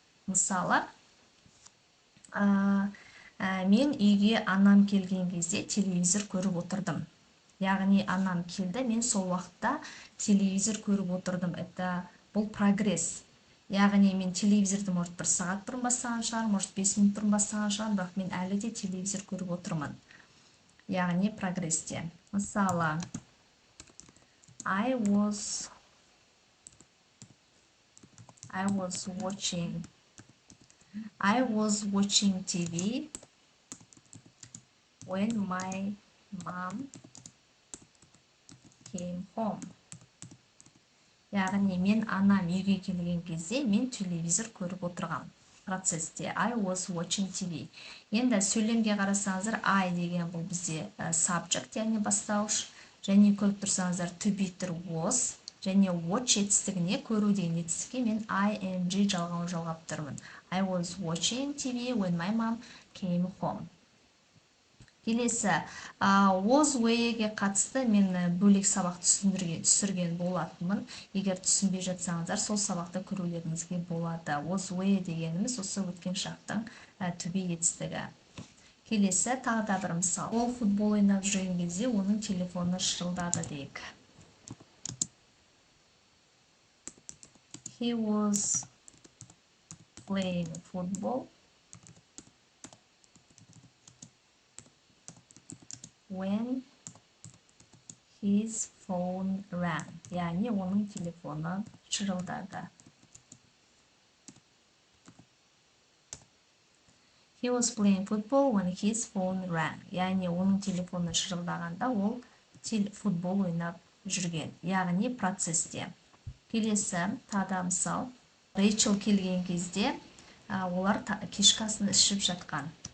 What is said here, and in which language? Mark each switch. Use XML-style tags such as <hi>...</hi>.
<kk>Мысалы, мен үйге анам келген кезде телевизор көріп отырдым. Яғни анам келді, мен сол уақытта телевизор көріп отырдым. Бұл прогресс. Яғни мен телевизорды</kk> <ru>может</ru> <kk>бір сағат бұрын бастаған шығар, может 5 минут бұрын бастаған шығар, бірақ мен әлі де телевизор көріп отырмын. Яғни прогрессте. Мысалы,</kk> <en>I was watching TV when my mom came home.</en> <kk>Яғни мен анам үйге келген кезде мен телевизор көріп отырған процесте.</kk> <en>I was watching TV.</en> <kk>Енді сөйлемге қарасаңыздар, I деген бұл бізде subject, яғни бастауыш. Және көріп тұрсаңыздар, to be was. Және watch етістігіне, көру деген етістікке мен ing жалғап тұрмын.</kk> <en>I was watching TV when my mom came home.</en> <kk>Келесі, was were-ге қатысты мен бөлек сабақ түсірген болатынмын. Егер түсінбей жатсаңыздар, сол сабақты көрулеріңізге болады. Was were дегеніміз осы өткен шақтың to be етістігі. Келесі, тағы да бір мысал. Ол футбол ойнап жүрген кезде оның телефоны шырылдады дейік.</kk> <en>He was playing football when his phone rang.</en> <kk>Яғни оның телефоны шырылдады.</kk> <en>He was playing football when his phone rang.</en> <kk>Яғни оның телефоны шырылдағанда ол футбол ойнап жүрген. Яғни процесте. Келесі, тағы мысал. Рейчел келген кезде олар кешкі асын ішіп жатқан.</kk>